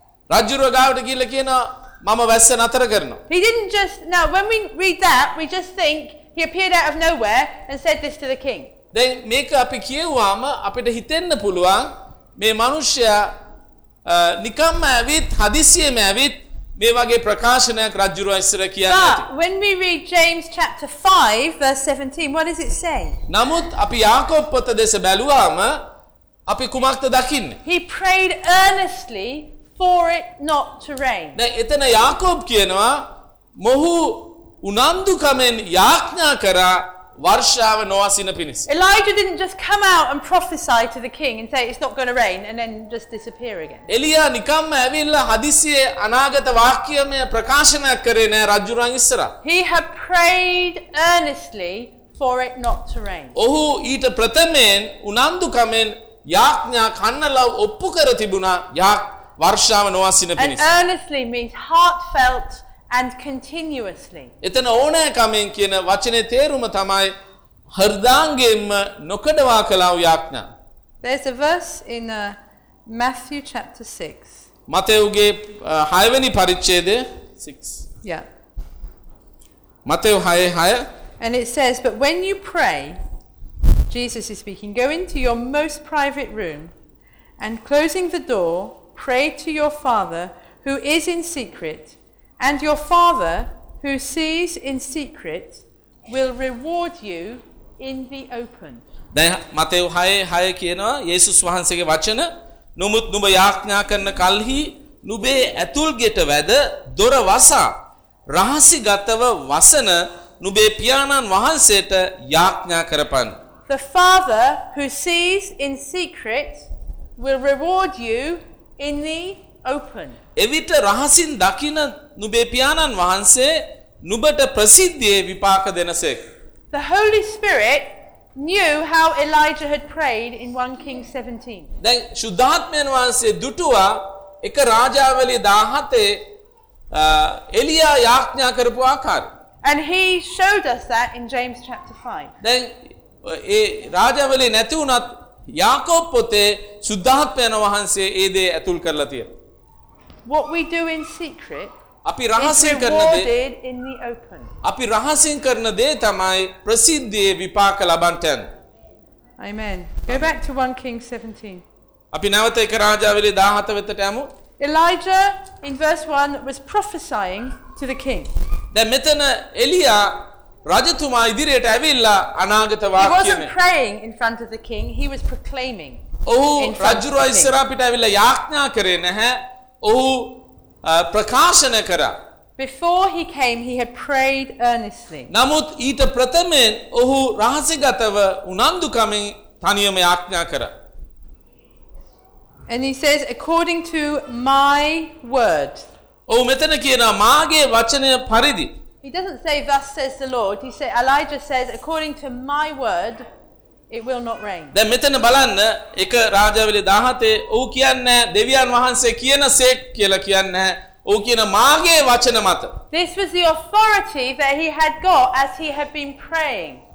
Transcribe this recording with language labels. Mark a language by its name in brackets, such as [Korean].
[Sinhala] රජුරව ගාවට ගිහිල්ලා කියනවා මම වැස්ස නතර කරනවා. [English] He didn't just now when we read that we just think he appeared out of nowhere and said this to the king. [Sinhala] දැන් මේක අපි කියුවාම අපිට හිතෙන්න පුළුවන් මේ මිනිස්සයා නිකම්ම ඇවිත් හදිසියෙම ඇවිත් මේ වගේ ප්‍රකාශනයක් රජුරව ඉස්සර කියන්නේ. [English] But when we read James chapter 5 verse 17 what does it say? [Sinhala] නමුත් අපි යාකොබ් පොත දෙස බැලුවාම අපි කුමක්ද දකින්නේ? [English] He prayed earnestly for it not to rain. [Sinhala] දැන් එතන යාකොබ් කියනවා මොහු උනන්දුකමෙන් යාඥා කරා වර්ෂාව නොවසින පිණිස. [English] Elijah didn't just come out and prophesy to the king and say it's not going to rain and then just disappear again. [Sinhala] එලියා නිකම්ම ඇවිල්ලා හදිසියෙ අනාගත වාක්‍යමය ප්‍රකාශනය කරේ නෑ රජුරන් ඉස්සරහ. [English] He had prayed earnestly for it not to rain. [Sinhala] ඔහු ඊට ප්‍රථමයෙන් උනන්දු කමෙන් යාඥා කන්නලව ඔප්පු කර තිබුණා යා වර්ෂාව නොවසින පිණිස. [English] Earnestly means heartfelt and continuously. [Sinhala] එතන ඕනෑකමෙන් කියන වචනේ තේරුම තමයි හෘදාංගයෙන්ම නොකඩවා කළව යාඥා. [English] There's a verse in Matthew chapter 6. [Sinhala] මතේඔගේ 6 වෙනි පරිච්ඡේදයේ 6. [English] Yeah. [Sinhala] මතේඔ 6:6. [English] And it says, but when you pray, Jesus is speaking, go into your most private room and closing the door, pray to your Father who is in secret, and your Father who sees in secret will reward you in the open. [Sinhala] දැන් මතේඔ 6:6 කියනවා යේසුස් වහන්සේගේ වචන නුමුත් නුඹ යාඥා කරන කල්හි නුඹේ ඇතුල් ගෙට වැද දොර වසා රහසිගතව වසන නුඹේ පියාණන් වහන්සේට යාඥා කරපන්. [English] The Father who sees in secret will reward you in the open. [Sinhala] එවිට රහසින් දකින නුඹේ පියාණන් වහන්සේ නුඹට ප්‍රසිද්ධියේ විපාක දෙනසෙක්. [English] The Holy Spirit knew how Elijah had prayed in 1 Kings 17. [Sinhala] දැන් ශුද්ධාත්මයන් වහන්සේ දුටුවා එක රාජාවලිය 17 එලියා යාඥා කරපු ආකාරය. [English] And he showed us that in James chapter 5. [Sinhala] දැන් ඒ රාජාවලිය නැති වුණත් යාකොබ් පොතේ ශුද්ධාත්මයන් වහන්සේ ඒ දේ ඇතුල් කරලා තියෙනවා. [English] What we do in secret [Sinhala] අපි රහසින් කරන දේ අපි රහසින් කරන දේ තමයි ප්‍රසිද්ධියේ විපාක ලබන්න. [English] Amen. Go back to 1 Kings 17. [Sinhala] අපි නැවත එක රාජාවලිය 17 වෙතට යමු. [English] Elijah in verse 1 was prophesying to the king. [Sinhala] දැන් මෙතන එලියා රජතුමා ඉදිරියට ඇවිල්ලා අනාගත වාක්‍යෙ. [English] He wasn't praying in front of the king, he was proclaiming. [Sinhala] ඔව් රජුරව ඉස්සරහ පිට ඇවිල්ලා යාඥා කරේ නැහැ. ඔහු ප්‍රකාශන කරා. [English] Before he came he had prayed earnestly. [Sinhala] නමුත් ඊට ප්‍රථමයෙන් ඔහු රහසිගතව උනන්දුකමින් තනියම යාඥා කරා. [English] And he says according to my word. [Sinhala] ඔව් මෙතන කියනවා මාගේ වචනය පරිදි. [English] He doesn't say thus says the Lord. He says Elijah says according to my word it will not rain. [Sinhala] දැන් මෙතන බලන්න එක රාජාවලිය 17 ඔව් කියන්නේ දෙවියන් වහන්සේ කියනසේක් කියලා කියන්නේ. ඔව් කියන මාගේ වචන මත. [English] This was the authority that he had got as he had been praying.